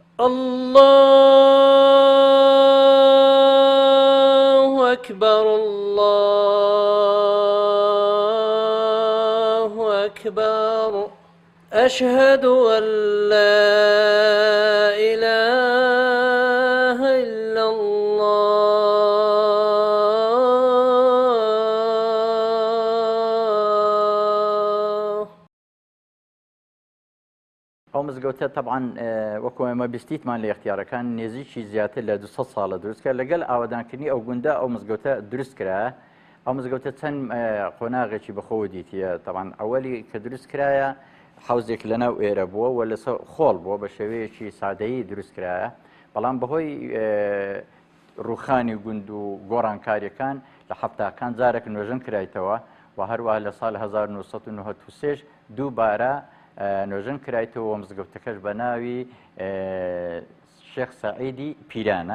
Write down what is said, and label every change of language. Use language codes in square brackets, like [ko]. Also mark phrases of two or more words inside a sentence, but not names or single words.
[ar] الله أكبر الله أكبر أشهد أن لا إله إلا الله. [ckb] ئەو مزگەوتە تەبعاً وەکو ئێمە بیستیتمان لە اختیارەکان نێزییکی زیاتر لە 200 ساڵە دروست کرد لەگەڵ ئاوادانکردنی ئەو گوندە ئەو مزگەوتە دروست کرایە. ئەو مزگەوتە چەند قۆناغێکی بەخۆوە دیتیە. تەبعاً ئەوەلی کە دروست کرایە حوزێک لەناو ئێرە بووە و لەسەر خۆڵ بووە بە شێوەیەکی سادەیی دروست کرایە، بەڵام بەهۆی ڕوخانی گوند و گۆڕانکاریەکان لە حەفتاکان جارێک نوێژن کرایتەوە و هەروەها لە ساڵ 1993 دووبارە نوێژن کرایتەوە مزگەوتەکەش بە ناوی شێخ سەعیدی پیرانە.